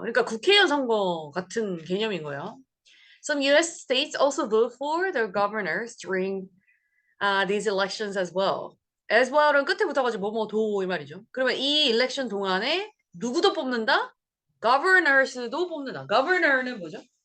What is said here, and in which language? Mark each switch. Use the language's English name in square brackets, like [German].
[Korean] 그러니까 국회의원 선거 같은 개념인 거예요. [English] Some U.S. states also vote for their governors during these elections as well. [Korean] as well은 끝에 붙어가지고 뭐뭐도 이 말이죠. 그러면 이 일렉션 동안에 누구도 뽑는다? governors도 뽑는다. governor는 뭐죠?